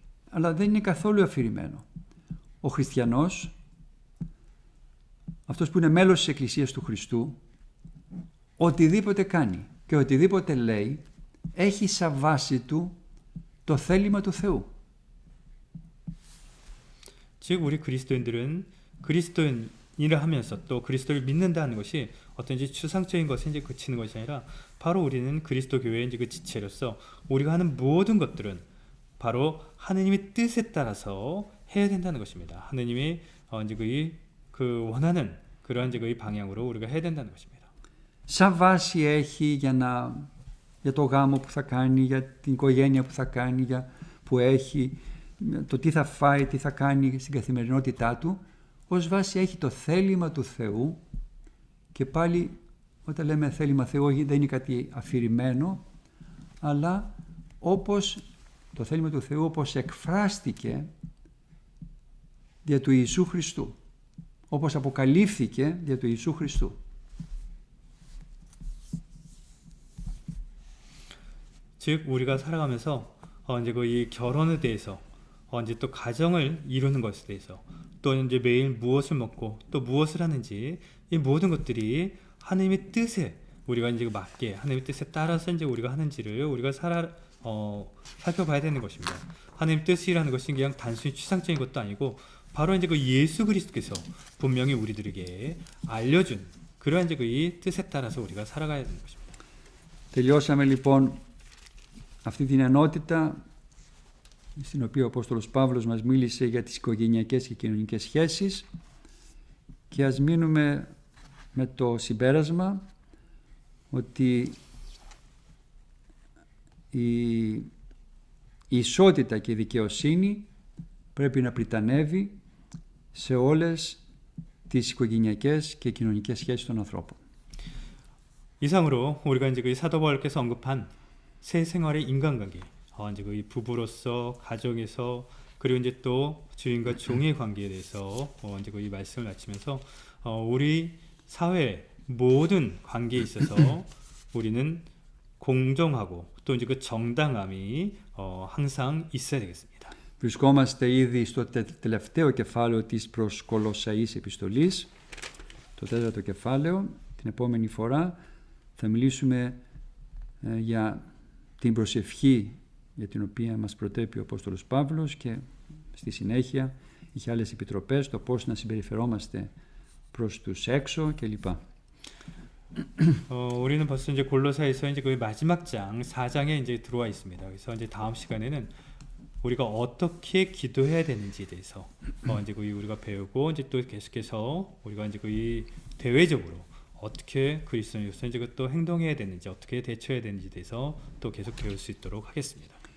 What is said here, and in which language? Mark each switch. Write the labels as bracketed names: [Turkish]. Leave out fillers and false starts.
[Greek] Αλλά δεν είναι καθόλου αφηρημένο. Ο χριστιανός, αυτός που είναι μέλος της Εκκλησίας του Χριστού, οτιδήποτε κάνει και οτιδήποτε λέει, έχει σαν βάση του το θέλημα του Θεού. [Korean] 즉 우리 그리스도인들은 그리스도인이라 하면서 또 그리스도를 믿는다는 것이 어떤 이제 추상적인 것에 이제 그치는 것이 아니라 바로 우리는 그리스도 교회의 이제 그 지체로서 우리가 하는 모든 것들은 바로 하느님의 뜻에 따라서 해야 된다는 것입니다. 하느님이 이제 그 원하는 그러한 이제 그 방향으로 우리가 해야 된다는 것입니다. [Greek] Σαν βάση έχει για το γάμο που θα κάνει, για την οικογένεια που θα κάνει, που έχει, το τι θα φάει, τι θα κάνει στην καθημερινότητά του, ως βάση έχει το θέλημα του Θεού και πάλι όταν λέμε θέλημα Θεού δεν είναι κάτι αφηρημένο, αλλά όπως το θέλημα του Θεού όπως εκφράστηκε δια του Ιησού Χριστού, όπως αποκαλύφθηκε δια του Ιησού Χριστού. [Korean] 즉 우리가 살아가면서 이제 이 결혼에 대해서 이제 또 가정을 이루는 것에 대해서 또 이제 매일 무엇을 먹고 또 무엇을 하는지 이 모든 것들이 하나님의 뜻에 우리가 이제 맞게 하나님의 뜻에 따라서 이제 우리가 하는지를 우리가 살펴봐야 되는 것입니다. 하나님 뜻이라는 것이 그냥 단순히 추상적인 것도 아니고 바로 이제 그 예수 그리스도께서 분명히 우리들에게 알려준 그러한 이제 이 뜻에 따라서 우리가 살아가야 되는 것입니다. [Greek] Τελειώσαμε λοιπόν αυτή την ενότητα στην οποία ο Απόστολος Παύλος μας μίλησε για τις οικογενειακές και κοινωνικές σχέσεις και ας μείνουμε με το συμπέρασμα ότι η ισότητα και η δικαιοσύνη πρέπει να πριτανεύει σε όλες τις οικογενειακές και κοινωνικές σχέσεις των ανθρώπων. [Korean] 이상으로 우리가 이제 그 사도 바울께서 언급한 새 생활의 인간관계, 이제 그 부부로서 가정에서 그리고 이제 또 주인과 종의 관계에 대해서 이제 그 이 말씀을 마치면서 우리 사회 모든 관계에 있어서 우리는 공정하고 또 이제 그 정당함이 항상 있어야 되겠습니다. [Greek] Βρισκόμαστε ήδη στο τελευταίο κεφάλαιο της προς Κολοσσαείς επιστολής, το τέταρτο κεφάλαιο. Την επόμενη φορά θα μιλήσουμε για την προσευχή για την οποία μας προτρέπει ο Απόστολος Παύλος και στη συνέχεια είχε άλλες επιτροπές, το πώς να συμπεριφερόμαστε προς τους έξω κλπ. [Korean] 우리는 벌써 이제 골로새에서 이제 그 마지막 장 4장에 이제 들어와 있습니다. 그래서 이제 다음 시간에는 우리가 어떻게 기도해야 되는지에 대해서 이제 그 우리가 배우고 이제 또 계속해서 우리가 이제 그 대외적으로 어떻게 그리스도인으로서 이제 또 행동해야 되는지 어떻게 대처해야 되는지에 대해서 또 계속 배울 수 있도록 하겠습니다.